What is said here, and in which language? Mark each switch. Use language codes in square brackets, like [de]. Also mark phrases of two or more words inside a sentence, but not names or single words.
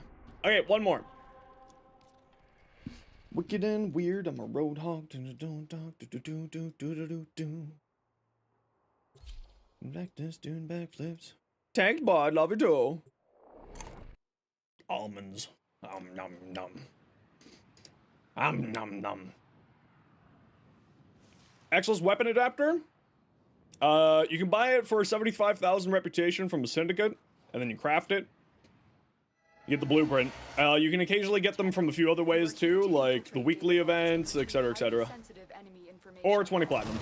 [en] Okay, one more. Wicked and weird, I'm a road hog. Like this, doing backflips. Tanked bod, love it too. Almonds. Nom nom. Nom nom. Excel's weapon adapter. You can buy it for 75,000 reputation from a Syndicate, and then you craft it. You get the blueprint. You can occasionally get them from a few other ways too, like the weekly events, etc., etc. Or 20 platinum.